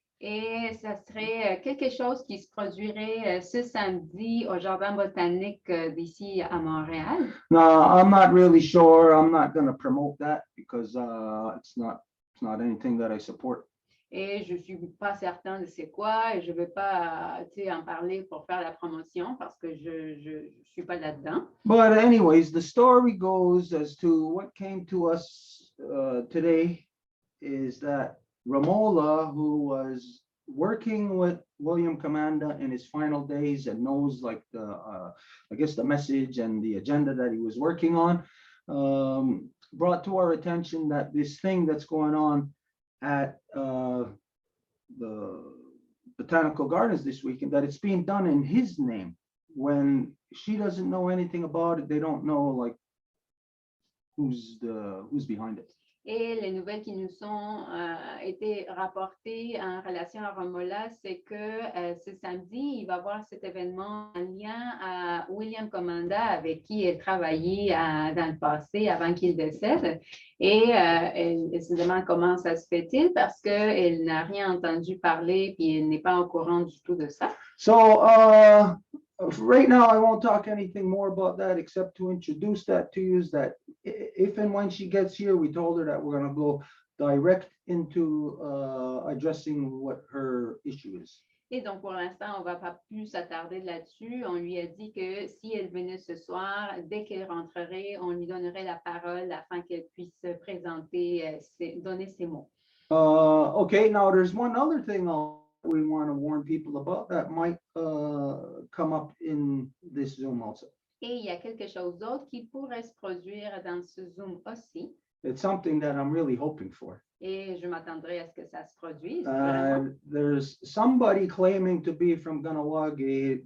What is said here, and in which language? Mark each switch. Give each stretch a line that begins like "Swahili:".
French: Et ça serait quelque chose qui se produirait ce samedi au Jardin botanique d'ici à Montréal.
English: No, I'm not really sure. I'm not going to promote that because it's not anything that I support.
French: Et je suis pas certain de c'est quoi et je veux pas en parler pour faire la promotion parce que je suis pas là-dedans.
English: But anyways, the story goes as to what came to us today is that Ramola, who was working with William Commanda in his final days and knows like I guess the message and the agenda that he was working on, brought to our attention that this thing that's going on at the Botanical Gardens this weekend, that it's being done in his name when she doesn't know anything about it. They don't know like who's behind it.
French: Et les nouvelles qui nous ont été rapportées en relation à Romola, c'est que ce samedi, il va y avoir cet événement en lien à William Commanda, avec qui elle travaillait dans le passé avant qu'il décède. Et elle se demande comment ça se fait-il parce qu'elle n'a rien entendu parler puis elle n'est pas au courant du tout de ça.
English: So right now, I won't talk anything more about that except to introduce that to you, is that if and when she gets here, we told her that we're going to go direct into addressing what her issue is.
French: Et donc, pour l'instant, on ne va pas plus s'attarder là-dessus. On lui a dit que si elle venait ce soir, dès qu'elle rentrerait, on lui donnerait la parole afin qu'elle puisse se présenter, donner ses mots.
English: Okay, now there's one other thing we want to warn people about that might come up in this Zoom also.
French: Et il y a quelque chose d'autre qui pourrait se produire dans ce Zoom aussi.
English: It's something that I'm really hoping for.
French: Et je m'attendrai à ce que ça se produise. Vraiment.
English: There's somebody claiming to be from Ganawagi.